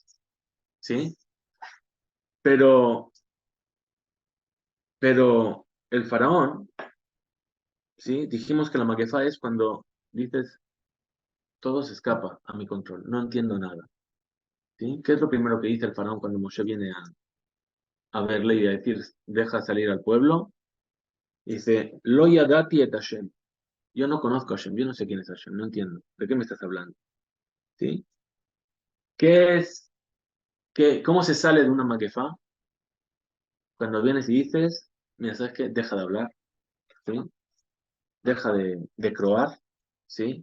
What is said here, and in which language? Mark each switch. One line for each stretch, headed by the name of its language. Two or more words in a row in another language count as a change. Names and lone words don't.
Spanish: ¿Sí? Pero el faraón, ¿sí? Dijimos que la maquefa es cuando dices, todo se escapa a mi control, no entiendo nada. ¿Sí? ¿Qué es lo primero que dice el faraón cuando Moshe viene a verle y a decir, deja salir al pueblo?
Hebrew: Dice, לא ידעתי את השם.
Spanish: Yo no conozco a Hashem, yo no sé quién es Hashem, no entiendo. ¿De qué me estás hablando? ¿Sí? ¿Qué es, cómo se sale de una maquefa? Cuando vienes y dices, mira, ¿sabes qué? Deja de hablar, ¿sí? Deja de croar, ¿sí?